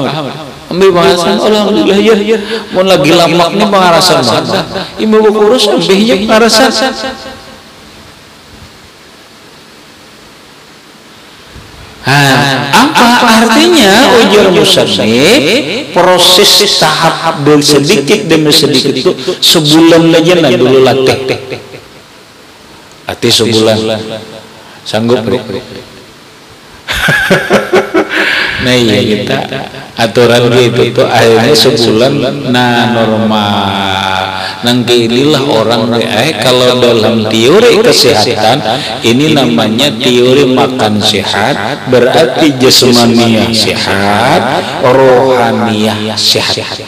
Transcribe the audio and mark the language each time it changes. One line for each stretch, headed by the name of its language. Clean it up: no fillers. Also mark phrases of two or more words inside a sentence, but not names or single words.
Banjar: Ambil pengarasan. Alhamdulillah ya. Mau lagi lamak nih pengarasan mana? Ibu kurus ambilnya pengarasan. Apa artinya ujar musannif?
Indonesian: Proses tahap sedikit demi sedikit itu sebulan aja nah dulu latih sebulan sanggup nah iya kita aturan gitu tuh akhirnya sebulan nah normal nanti inilah orang kalau dalam teori kesehatan ini namanya teori makan sehat berarti jasmaniah sehat rohaniah sehat.